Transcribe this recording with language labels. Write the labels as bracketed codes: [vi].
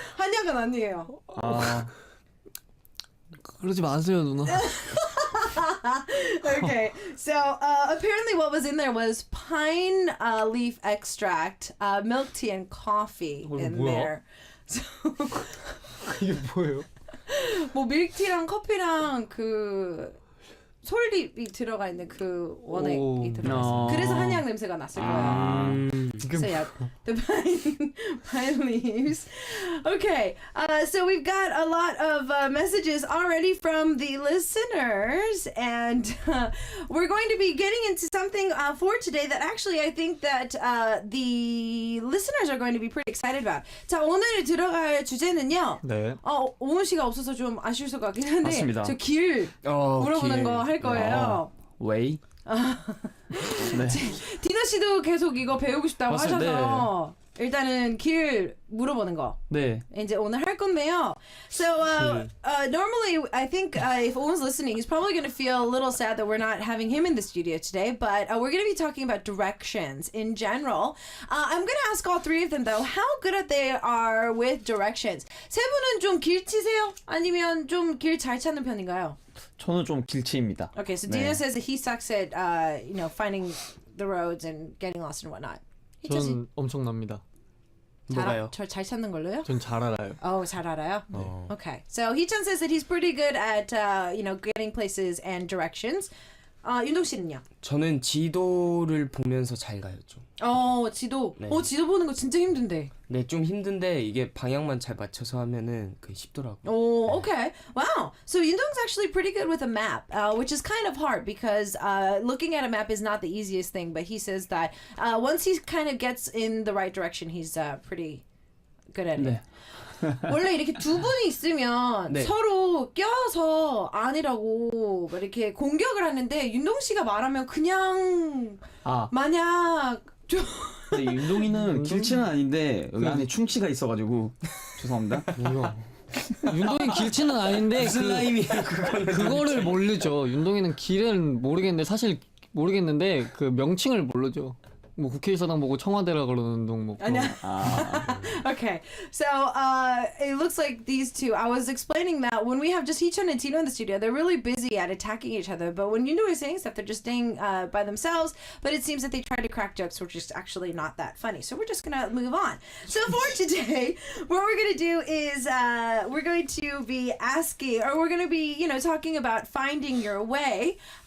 [ko] 한약은 아니에요. 아, 그러지 마세요 누나. [en] Okay, so apparently what was in there was pine leaf extract, milk tea, and coffee in [ko] 뭐야? [en] there. So, [ko] 이게 뭐예요? 뭐 밀크티랑 커피랑 그 솔잎이 들어가 있는 그 원액이 들어갔어요. 그래서 한약 냄새가 났을 거예요. [en] So yeah, the pine leaves. Okay, so we've got a lot of messages already from the listeners, and we're going to be getting into something for today that actually I think that the listeners are going to be pretty excited about. [ko] 자, 오늘 들어갈 주제는요. 네. 오은 씨가 없어서 좀 아쉬울 것 같긴 한데 맞습니다. 저 길 물어보는 거 할 거예요. 웨이. 네. 디너 씨도 계속 이거 배우고 싶다고 맞습니다. 하셔서 일단은 길 물어보는 거 네. 이제 오늘 할 건데요. [en] So normally I think if Owen's listening, he's probably going to feel a little sad that we're not having him in the studio today. But we're going to be talking about directions in general. I'm going to ask all three of them though how good they are with directions. [ko] 세 분은 좀 길 치세요? 아니면 좀 길 잘 찾는 편인가요? 저는 좀 길치입니다. [en] Okay, so [ko] 네. [en] Dino says that he sucks at finding the roads and getting lost and whatnot. [ko] 전 엄청납니다. 뭐가요? 잘 찾는 걸로요? 전 잘 알아요. Oh, 잘 알아요? Okay. [en] So Hee-chan says that he's pretty good at getting places and directions. [ko] 윤동 씨는요? 저는 지도를 보면서 잘 가요, 좀. 지도. 네. 지도 보는 거 진짜 힘든데. 네, 좀 힘든데 이게 방향만 잘 맞춰서 하면은 그 쉽더라고요. [en] Oh, okay. Wow. So Yundong's actually pretty good with a map, which is kind of hard because looking at a map is not the easiest thing. But he says that once he kind of gets in the right direction, he's pretty good at it. [ko] 네. 원래 이렇게 두 분이 있으면 네. 서로 껴서 아니라고 막 이렇게 공격을 하는데 윤동 씨가 말하면 그냥 만약 좀 근데 윤동이는 길치는 아닌데 여기 안에 충치가 있어가지고 죄송합니다. 뭐야? 윤동이 길치는 아닌데 무슨 라임이에요, 그거는? 그거를 모르죠. 윤동이는 길은 모르겠는데 사실 모르겠는데 그 명칭을 모르죠. 뭐 국회의사당 보고 청와대라 그러는 동 뭐. 아니야. [en] Okay, so it looks like these two. I was explaining that when we have just Hee-chan and Tino in the studio, they're really busy at attacking each other. But when Yundu is saying stuff, they're just staying by themselves. But it seems that they try to crack jokes, which is actually not that funny. So we're just gonna move on. So for today, what we're gonna do is we're going to be asking, or we're gonna be, talking about finding your way.